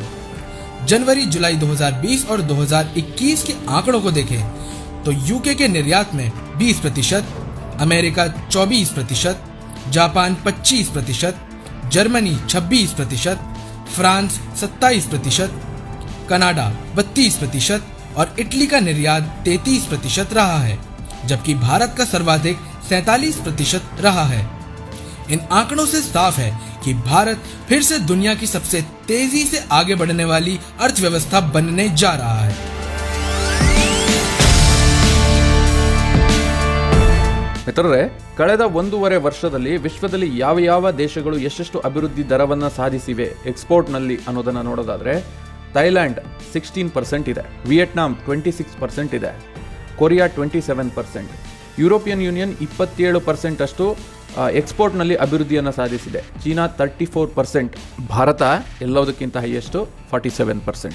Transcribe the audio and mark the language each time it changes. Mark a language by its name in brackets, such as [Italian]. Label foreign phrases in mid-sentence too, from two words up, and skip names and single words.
[Hindi] जनवरी जुलाई 2020 और 2021 के आंकड़ों को देखें तो UK के निर्यात में 20%, अमेरिका 24%, जापान 25%, जर्मनी 26%, फ्रांस 27%, कनाडा 32% और इटली का निर्यात 33% रहा है, जबकि भारत का सर्वाधिक 47% रहा है। इन आंकड़ों से साफ है कि भारत फिर से दुनिया की सबसे तेजी से आगे बढ़ने वाली अर्थव्यवस्था बनने जा रहा है। [Kannada] ಮಿತ್ರರೇ, ಕಳೆದ 1.5 ವರ್ಷದಲ್ಲಿ ವಿಶ್ವದಲ್ಲಿ ಯಾವ ದೇಶಗಳು ಎಷ್ಟೆಷ್ಟು ಅಭಿವೃದ್ಧಿ ದರವನ್ನು ಸಾಧಿಸಿವೆ ಎಕ್ಸ್ಪೋರ್ಟ್ನಲ್ಲಿ ಅನ್ನೋದನ್ನು ನೋಡೋದಾದರೆ, ಥೈಲ್ಯಾಂಡ್ 16% ಇದೆ, ವಿಯೆಟ್ನಾಂ 26% ಇದೆ, ಕೊರಿಯಾ 27%, ಯುರೋಪಿಯನ್ ಯೂನಿಯನ್ 27% ಅಷ್ಟು ಎಕ್ಸ್ಪೋರ್ಟ್ನಲ್ಲಿ ಅಭಿವೃದ್ಧಿಯನ್ನು ಸಾಧಿಸಿದೆ, ಚೀನಾ 34%, ಭಾರತ ಎಲ್ಲದಕ್ಕಿಂತ ಹೈಯೆಸ್ಟು 47%.